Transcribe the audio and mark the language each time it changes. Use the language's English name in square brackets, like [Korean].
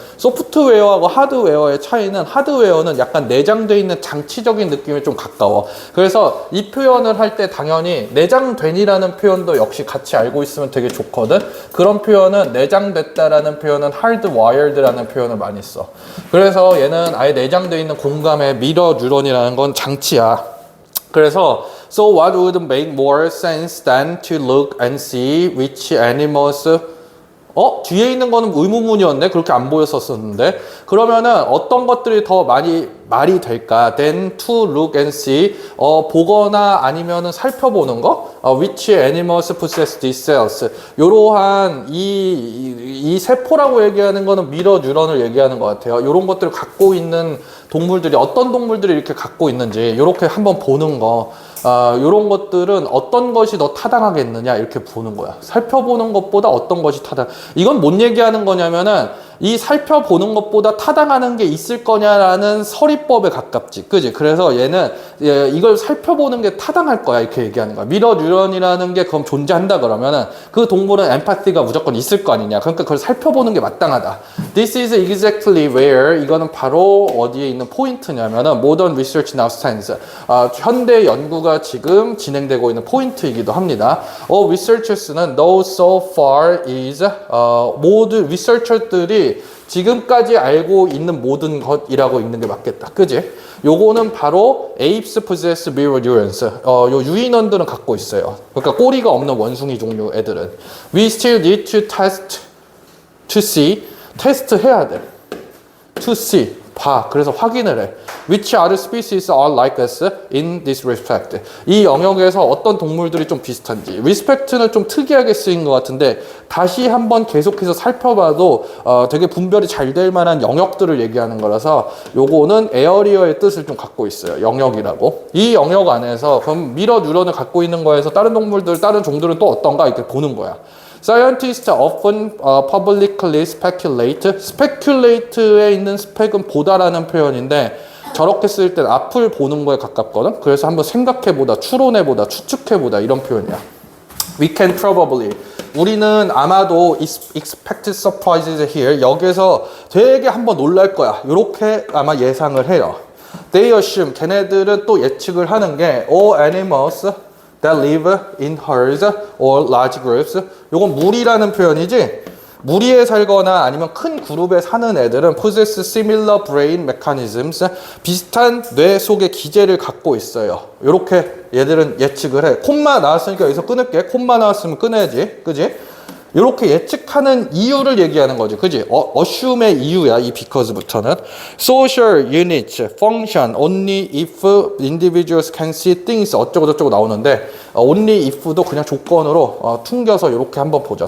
[Korean] 소프트웨어하고 하드웨어의 차이는 하드웨어는 약간 내장되어 있는 장치적인 느낌이 좀 가까워. 그래서 이 표현을 할 때 당연히 내장된이라는 표현도 역시 같이 알고 있으면 되게 좋거든. 그런 표현은 내장됐다라는 표현은 hardwired라는 표현을 많이 써. 그래서 얘는 아예 내장되어 있는 공감의 미러 뉴런이라는 건 장치야. [English] 그래서 So what would make more sense than to look and see which animals [Korean] 뒤에 있는 거는 의문문이었네. 그렇게 안 보였었는데. 그러면은 어떤 것들이 더 많이 말이 될까? [English] Than to look and see. [Korean] 보거나 아니면은 살펴보는 거? [English] Which animals possess these cells. [Korean] 요러한 이 세포라고 얘기하는 거는 미러 뉴런을 얘기하는 것 같아요. 요런 것들을 갖고 있는 동물들이 어떤 동물들이 이렇게 갖고 있는지 요렇게 한번 보는 거. 요런 것들은 어떤 것이 더 타당하겠느냐 이렇게 보는 거야. 살펴보는 것보다 어떤 것이 이건 뭔 얘기하는 거냐면은 이 살펴보는 것보다 타당하는 게 있을 거냐라는 서리법에 가깝지. 그지? 그래서 얘는 이걸 살펴보는 게 타당할 거야 이렇게 얘기하는 거야. 미러 뉴런이라는 게 그럼 존재한다 그러면은 그 동물은 엠파티가 무조건 있을 거 아니냐. 그러니까 그걸 살펴보는 게 마땅하다. [English] This is exactly where [Korean] 이거는 바로 어디에 있는 포인트냐면은 [English] modern research now stands. [Korean] 현대 연구가 지금 진행되고 있는 포인트이기도 합니다. researchers는 [English] know so far is [Korean] 모든 리서처들이 지금까지 알고 있는 모든 것이라고 읽는 게 맞겠다. 그지? 요거는 바로 [English] apes possess mirror neurons. [Korean] 요 유인원들은 갖고 있어요. 그러니까 꼬리가 없는 원숭이 종류 애들은. [English] We still need to test to see. [Korean] 테스트 해야 돼. [English] to see. [Korean] 봐. 그래서 확인을 해. [English] Which other species are like us in this respect? [Korean] 이 영역에서 어떤 동물들이 좀 비슷한지. respect는 좀 특이하게 쓰인 것 같은데 다시 한번 계속해서 살펴봐도 되게 분별이 잘 될 만한 영역들을 얘기하는 거라서 요거는 에어리어의 뜻을 좀 갖고 있어요. 영역이라고. 이 영역 안에서 그럼 미러 뉴런을 갖고 있는 거에서 다른 동물들, 다른 종들은 또 어떤가 이렇게 보는 거야. [English] Scientists often publicly speculate. [Korean] speculate에 있는 spec은 보다라는 표현인데 저렇게 쓸 땐 앞을 보는 거에 가깝거든. 그래서 한번 생각해보다, 추론해보다, 추측해보다 이런 표현이야. [English] We can probably. [Korean] 우리는 아마도 [English] expected surprises here. [Korean] 여기서 되게 한번 놀랄 거야. 이렇게 아마 예상을 해요. [English] They assume. [Korean] 걔네들은 또 예측을 하는 게 [English] all animals that live in herds or large groups. [Korean] 요건 무리라는 표현이지. 무리에 살거나 아니면 큰 그룹에 사는 애들은 [English] possess similar brain mechanisms. [Korean] 비슷한 뇌 속의 기제를 갖고 있어요. 요렇게 얘들은 예측을 해. 콤마 나왔으니까 여기서 끊을게. 콤마 나왔으면 끊어야지. 그지? 요렇게 예측하는 이유를 얘기하는 거지. 그지? assume의 이유야. 이 because부터는. [English] social units function only if individuals can see things [Korean] 어쩌고 저쩌고 나오는데 [English] only if도 [Korean] 그냥 조건으로 퉁겨서 요렇게 한번 보자.